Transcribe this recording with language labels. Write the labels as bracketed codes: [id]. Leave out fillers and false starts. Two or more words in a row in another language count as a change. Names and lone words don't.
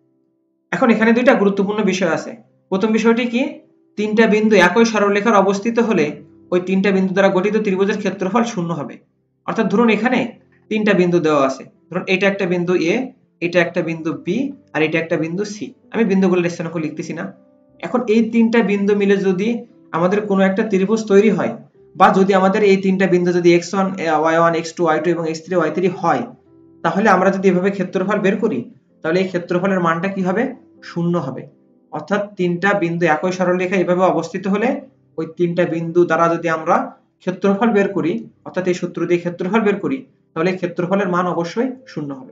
[bn] এখন এখানে দুইটা গুরুত্বপূর্ণ বিষয় আছে। প্রথম বিষয়টি কি, তিনটা বিন্দু একই সরলরেখায় অবস্থিত হলে ওই তিনটা বিন্দু দ্বারা গঠিত ত্রিভুজের ক্ষেত্রফল শূন্য হবে। অর্থাৎ ধরুন এখানে তিনটা বিন্দু দেওয়া আছে, ধরুন এটা একটা বিন্দু এ, এটা একটা বিন্দু বি আর এটা একটা বিন্দু সি, আমি বিন্দুগুলোর স্থানাঙ্ক লিখতেছি না। এখন এই তিনটা বিন্দু মিলে যদি আমাদের কোনো একটা ত্রিভুজ তৈরি হয়, বা যদি আমাদের এই তিনটা বিন্দু যদি x1 y1 x2 y2 এবং x3 y3 হয়, তাহলে আমরা যদি এভাবে ক্ষেত্রফল বের করি তাহলে এই ক্ষেত্রফলের মানটা কি হবে, শূন্য হবে। অর্থাৎ তিনটা বিন্দু একই সরলরেখায় এভাবে অবস্থিত হলে ওই তিনটা বিন্দু দ্বারা যদি আমরা ক্ষেত্রফল বের করি অর্থাৎ এই সূত্র দিয়ে ক্ষেত্রফল বের করি তাহলে ক্ষেত্রফলের মান অবশ্যই শূন্য হবে।